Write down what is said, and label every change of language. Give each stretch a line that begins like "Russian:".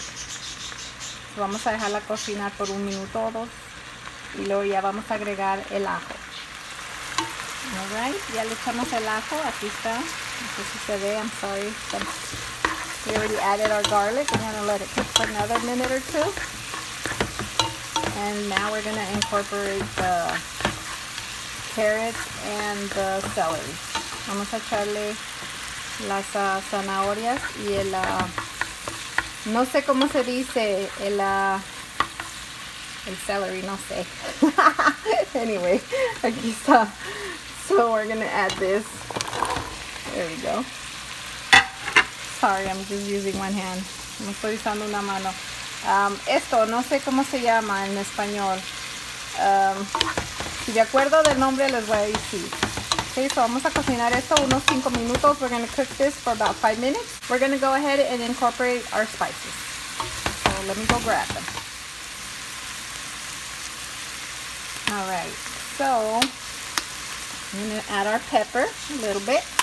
Spanish: So vamos a dejarla cocinar por 1 minuto o 2. Y luego ya vamos a agregar el ajo.
English: Alright,
Spanish: ya le echamos el ajo, aquí está. No sé si se ve,
English: I'm sorry. We already added our garlic. I'm going to let it cook for another minute or 2. And now we're going to incorporate the carrots and the celery.
Spanish: Vamos a echarle las zanahorias y el, no sé cómo se dice, el celery, no sé.
English: Anyway,
Spanish: aquí está.
English: So we're gonna add this. There we go. Sorry, I'm just using 1 hand.
Spanish: No estoy usando una mano. Esto no sé cómo se llama en español. Si de acuerdo del nombre les voy a decir.
English: Okay, so
Spanish: vamos a cocinar esto unos 5 minutos.
English: We're gonna cook this for about 5 minutes. We're gonna go ahead and incorporate our spices. So let me go grab them. All right. So I'm going to add our pepper a little bit.